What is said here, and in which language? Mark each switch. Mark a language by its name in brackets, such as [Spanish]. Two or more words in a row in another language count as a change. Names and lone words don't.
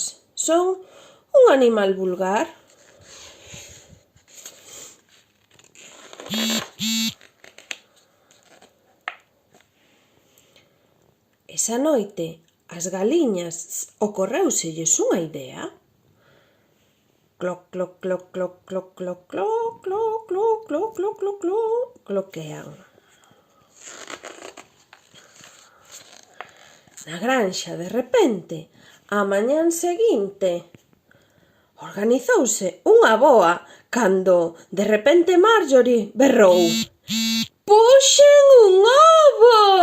[Galician] Son un animal vulgar." Esa noite, as galiñas ocorréuselles unha idea. Cloc, cloc, cloc, cloc, cloc, cloc, cloc, cloc, cloc, cloc, cloc, cloc, cloc, cloquean. Na granxa, de repente, á mañán seguinte, organizouse unha boa cando, de repente, Marjorie berrou: "Puxen un ovo!"